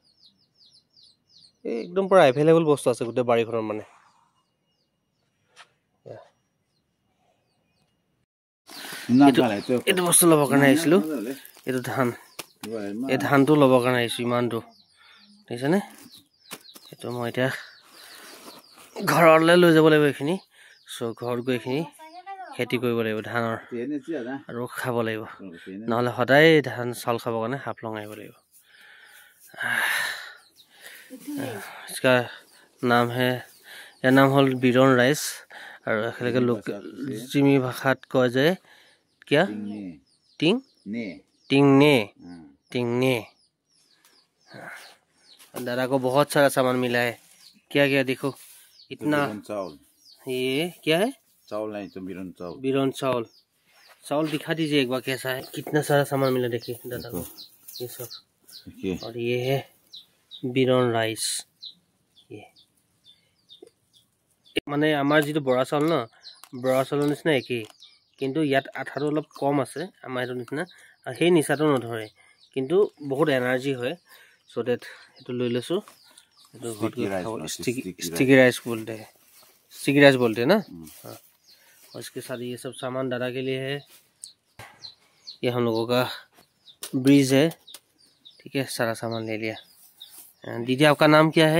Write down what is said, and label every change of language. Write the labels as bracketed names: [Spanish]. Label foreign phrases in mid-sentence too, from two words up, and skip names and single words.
[Assamese] এই একদম পৰা এভেইলেবল বস্তু আছে গোটেই বাৰীখনৰ মানে এইটো বস্তু ল'বৰ কাৰণে আহিছিলোঁ এইটো ধান এই ধানটো ল'বৰ কাৰণে আহিছোঁ ইমানটো দেখিছেনে এইটো মই এতিয়া ঘৰলৈ লৈ যাব লাগিব এইখিনি চ' ঘৰত গৈ এইখিনি খেতি কৰিব লাগিব ধানৰ আৰু খাব লাগিব নহ'লে সদায় ধান চাউল খাবৰ কাৰণে হাফলং আহিব লাগিব [Hindi] इसका नाम है [Assamese] ইয়াৰ নাম হ'ল বিৰণ ৰাইচ আৰু একেলগে লোক জিমি ভাষাত কয় যে [Hindi] क्या टिंग टिंगने टिंगने दादा को बहुत सारा सामान मिला है क्या क्या देखो इतना ये क्या है चावल नहीं तो बिरन चावल चावल दिखा दीजिए एक बार कैसा है कितना सारा सामान मिला देखिए दादा को ये सब और ये है बिरन राइस ये [Assamese] মানে আমাৰ জী বৰা চাউল ন বৰা चाउলৰ নিচিনা একেই কিন্তু ইয়াত আঠাটো অলপ কম আছে আমাৰ এইটো নিচিনা আৰু সেই নিচাটো নধৰে কিন্তু বহুত এনাৰ্জি হয় চ' ডেট এইটো লৈ লৈছোঁ এইটো [English] sticky rice [Hindi] बोलते हैं ना हाँ और इसके साथ ये सब सामान दादा के लिए है ये हम लोगों का ब्रिज है ठीक है सारा सामान ले लिया दीदी आपका नाम क्या है